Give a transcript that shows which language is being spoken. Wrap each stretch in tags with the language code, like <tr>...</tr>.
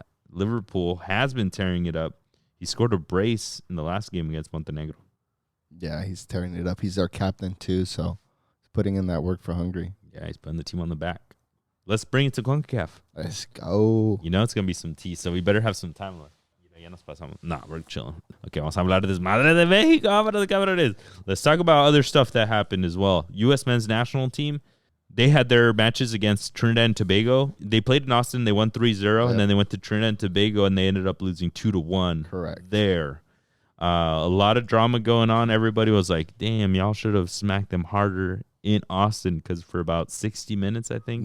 <en>Liverpool has been tearing it up. He scored a brace in the last game against Montenegro. Yeah, he's tearing it up. He's our captain, too, so he's putting in that work for Hungary. Yeah, he's putting the team on the back. Let's bring it to CONCACAF. Let's go. It's going to be some tea, so we better have some time left.</en> <es>Ya nos pasamos.</es> <en>Nah, we're chilling.</en> <es>Okay, vamos a hablar de desmadre de México. Cabrones.</es> <en>Let's talk about other stuff that happened as well. U.S. men's national team, they had their matches against Trinidad and Tobago. They played in Austin. They won 3-0, and then they went to Trinidad and Tobago, and they ended up losing 2-1. Correct. There. A lot of drama going on. Everybody was like, damn, y'all should have smacked them harder in Austin, because for about 60 minutes, I think.</en>